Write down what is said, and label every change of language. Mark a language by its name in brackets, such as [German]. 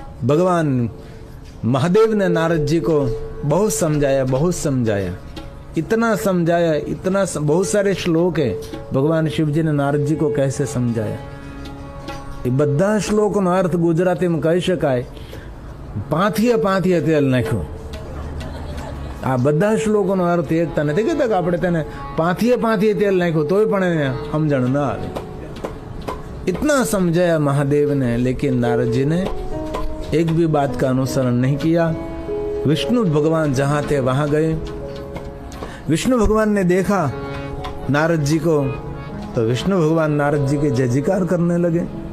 [Hindi] भगवान महादेव ने नारद जी को बहुत समझाया, इतना समझाया, बहुत सारे श्लोक है। भगवान शिव जी ने नारद जी को कैसे समझाया, ये [Gujarati] બધા શ્લોકનો અર્થ ગુજરાતીમાં કહી શકાય, પાંથીએ તેલ નાખ્યું। આ બધા શ્લોકોનો અર્થ એકતા નથી કહેતા કે આપણે તેને પાંથીએ તેલ નાખ્યું તોય પણ એને સમજણ ના આવે। [Hindi] इतना समझाया महादेव ने, लेकिन नारद जी ने एक भी बात का अनुसरण नहीं किया। विष्णु भगवान जहां थे वहां गए। विष्णु भगवान ने देखा नारद जी को, तो विष्णु भगवान नारद जी के जय जयकार करने लगे।